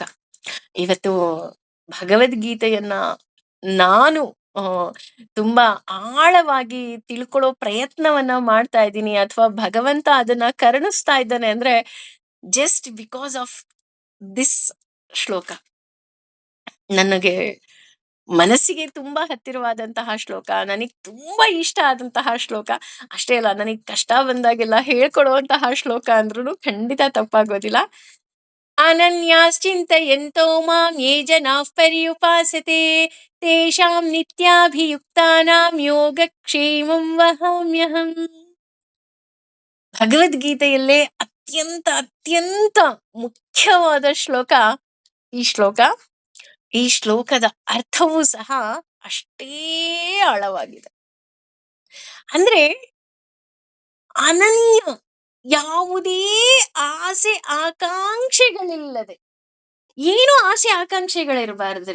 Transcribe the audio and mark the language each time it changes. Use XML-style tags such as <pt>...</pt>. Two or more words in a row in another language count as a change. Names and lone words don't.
<kn>ಇವತ್ತು ಭಗವದ್ಗೀತೆಯನ್ನ ನಾನು ಆ, ತುಂಬಾ ಆಳವಾಗಿ ತಿಳ್ಕೊಳ್ಳೋ ಪ್ರಯತ್ನವನ್ನ ಮಾಡ್ತಾ ಇದ್ದೀನಿ, ಅಥವಾ ಭಗವಂತ ಅದನ್ನ ಕರುಣಿಸ್ತಾ ಇದ್ದಾನೆ ಅಂದ್ರೆ</kn> <en>just because of this</en> <kn>ಶ್ಲೋಕ. ನನಗೆ ಮನಸ್ಸಿಗೆ ತುಂಬಾ ಹತ್ತಿರವಾದಂತಹ ಶ್ಲೋಕ, ನನಗ್ ತುಂಬಾ ಇಷ್ಟ ಆದಂತಹ ಶ್ಲೋಕ. ಅಷ್ಟೇ ಅಲ್ಲ, ನನಗ್ ಕಷ್ಟ ಬಂದಾಗೆಲ್ಲ ಹೇಳ್ಕೊಡುವಂತಹ ಶ್ಲೋಕ ಅಂದ್ರೂ ಖಂಡಿತ ತಪ್ಪಾಗೋದಿಲ್ಲ.</kn> <sa>ಅನನ್ಯಾಶ್ಚಿಂತಯಂತೋ ಮಾಂ ಯೇ ಜನಾಃ ಪರ್ಯುಪಾಸತೆ ತೇಷಾಂ ನಿತ್ಯಾಭಿಯುಕ್ತಾನಾಂ ಯೋಗಕ್ಷೇಮಂ ವಹಾಮ್ಯಹಂ.</sa> <kn>ಭಗವದ್ಗೀತೆಯಲ್ಲೇ ಅತ್ಯಂತ ಅತ್ಯಂತ ಮುಖ್ಯವಾದ ಶ್ಲೋಕ ಈ ಶ್ಲೋಕ. ಈ ಶ್ಲೋಕದ ಅರ್ಥವೂ ಸಹ ಅಷ್ಟೇ ಆಳವಾಗಿದೆ. ಅಂದ್ರೆ ಅನನ್ಯ, ಯಾವುದೇ ಆಸೆ ಆಕಾಂಕ್ಷೆಗಳಿಲ್ಲದೆ, ಏನು ಆಸೆ ಆಕಾಂಕ್ಷೆಗಳಿರಬಾರ್ದ್ರಿ.</kn>